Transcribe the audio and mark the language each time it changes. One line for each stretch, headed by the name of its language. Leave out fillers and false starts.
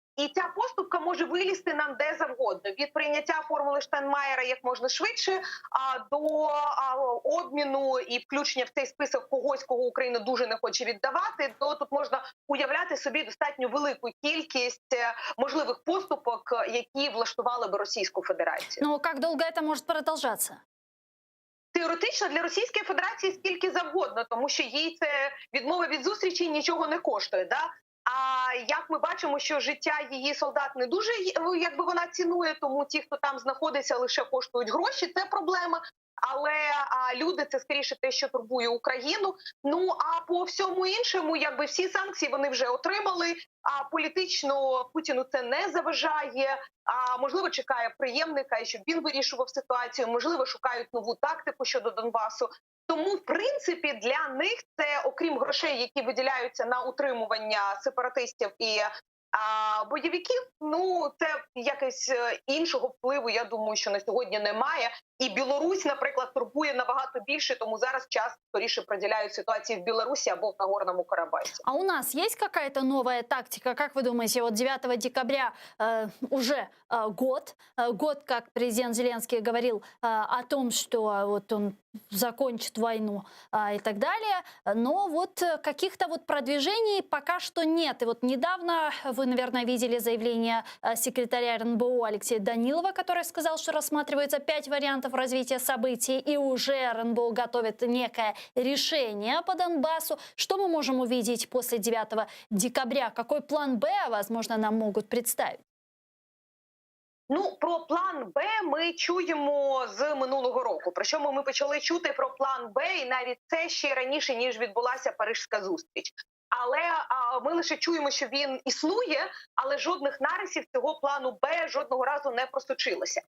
Ukrainian: І ця поступка може вилізти нам де завгодно. Від прийняття формули Штайнмаєра як можна швидше, до обміну і включення в цей список когось, кого Україна дуже не хоче віддавати, то тут можна уявляти собі достатньо велику кількість можливих поступок, які влаштували би Російську Федерацію.
Russian: Но как долго это может продолжаться?
Ukrainian: Теоретично для Російської Федерації скільки завгодно, тому що їй це відмова від зустрічі нічого не коштує. Да? А як ми бачимо, що життя її солдат не дуже, якби вона цінує, тому ті, хто там знаходиться, лише коштують гроші, це проблема. Але люди – це скоріше те, що турбує Україну. Ну, а по всьому іншому, якби всі санкції вони вже отримали, а політично Путіну це не заважає. Можливо, чекає преємника, щоб він вирішував ситуацію, можливо, шукають нову тактику щодо Донбасу. Тому, в принципі, для них це, окрім грошей, які виділяються на утримування сепаратистів і бойовиків, ну, це якось іншого впливу, я думаю, що на сьогодні немає. І Білорусь, наприклад, турбує набагато більше, тому зараз час скоріше приділяють ситуації в Білорусі або в Нагорному Карабасі.
Russian: А у нас есть какая-то новая тактика? Как вы думаете, вот 9 декабря уже год, как президент Зеленский говорил о том, что вот он закончит войну и так далее, но вот каких-то вот продвижений пока что нет. И вот недавно вы, наверное, видели заявление секретаря РНБО Алексея Данилова, который сказал, что рассматривается 5 вариантов развития событий, и уже РНБО готовит некое решение по Донбассу. Что мы можем увидеть после 9 декабря? Какой план «Б», возможно, нам могут представить?
Ukrainian: Ну, про план «Б» ми чуємо з минулого року. Причому ми почали чути про план «Б» і навіть це ще раніше, ніж відбулася Парижська зустріч. Але ми лише чуємо, що він існує, але жодних нарисів цього плану «Б» жодного разу не просочилося.